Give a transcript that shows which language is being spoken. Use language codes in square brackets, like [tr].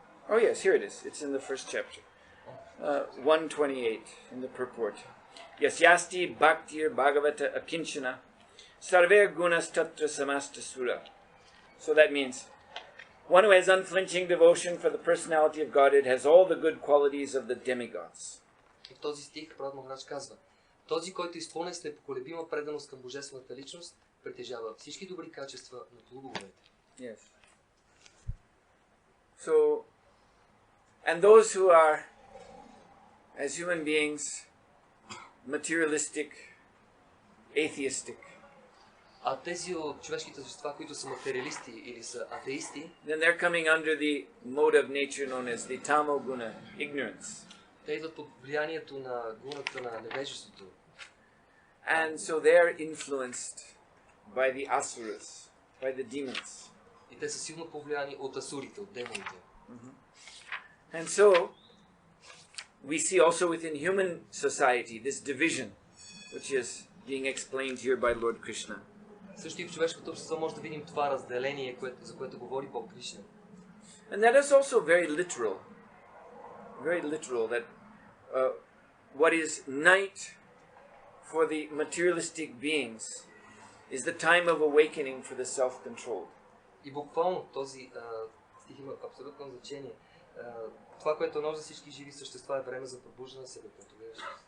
[en] Oh yes, here it is. It's in the first chapter, 128 in the purport. [sa] Yasyasti bhaktir bhagavata akinchana sarve gunas tatra samasta sura. [en] So that means one who has unflinching devotion for the personality of Godhead has all the good qualities of the demigods. [bg] И в този стих Пралад Махарадж казва: този, който изпълнен с непоколебима преданост към божествената личност, притежава всички добри качества на полубоговете. [en] Yes. So, and those who are, as human beings, materialistic, atheistic, [bg] А тези от човешките същества, които са материалисти или са атеисти, [en] then they're coming under the mode of nature known as the tamo guna, ignorance. [bg] те идват под влиянието на гуната на невежеството. [en] And so they're influenced by the asuras, by the demons. [bg] И те са силно повлияни от асурите, от демоните. [en] And so, we see also within human society this division, which is being explained here by Lord Krishna. [bg] Също и в човешкото общество може да видим това разделение, за което говори Бог Кришна. [en] And that is also very literal, that what is night for the materialistic beings is the time of awakening for the self-control. [bg] И буквално този стих има абсолютно значение. Това, което е нощ за всички живи същества, е време за пробуждане на себе контролиращ.